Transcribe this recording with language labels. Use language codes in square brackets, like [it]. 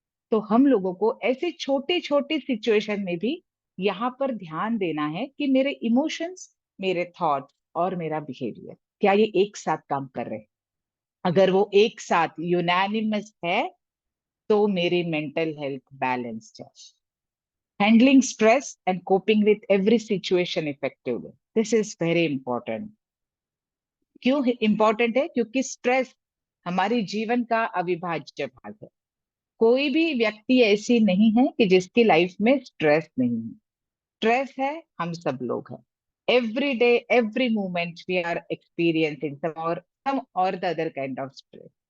[hi] तो हम लोगों को ऐसी छोटी छोटी सिचुएशन में भी यहाँ पर ध्यान देना है कि मेरे इमोशंस, मेरे थॉट्स और मेरा बिहेवियर क्या ये एक साथ काम कर रहे हैं। अगर वो एक साथ यूनानिमस है तो मेरी मेंटल हेल्थ बैलेंस्ड है। [en] Handling stress and coping with every situation effectively. This is very important. [hi] क्यों इंपॉर्टेंट है? क्योंकि स्ट्रेस हमारी जीवन का अविभाज्य भाग है। कोई भी व्यक्ति ऐसी नहीं है कि जिसकी लाइफ में स्ट्रेस नहीं है। स्ट्रेस है, हम सब लोग हैं। [en] Every day, every moment we are experiencing some or the other kind of stress.